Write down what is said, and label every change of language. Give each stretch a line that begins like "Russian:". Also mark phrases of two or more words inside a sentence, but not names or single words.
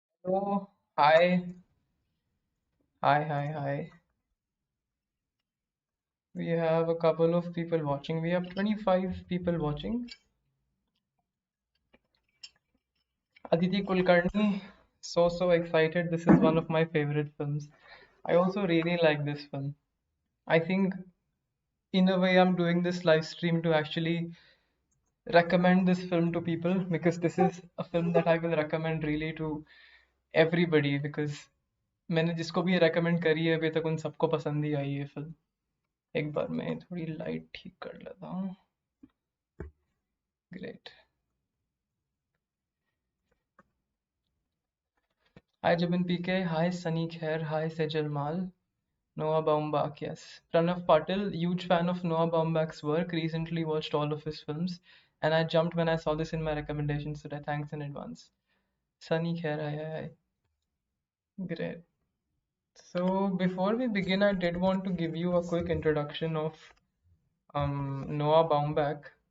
English: Oh, hi, hi. We have a couple of people watching. We have 25 people watching. Aditi Kulkarni, so excited. This is one of my favorite films. I also really like this film. I think, in a way, I'm doing this live stream to actually recommend this film to people because this is a film that I will recommend really to everybody because
Hindi: मैंने जिसको भी recommend करी है अभी तक उन सबको पसंद ही आई है फिल्म. एक बार मैं थोड़ी लाइट ठीक कर लेता हूँ.
English: ग्रेट. Hi Jabin PK, hi Sunny Khair, hi Sejal Mal, Noah Baumbach, yes. Pranav Patil, huge fan of Noah Baumbach's work, recently watched all of his films, and I jumped when I saw this in my recommendations today. Thanks in advance. Sunny Khair, hi. Great. So before we begin, I did want to give you a quick introduction of Noah Baumbach.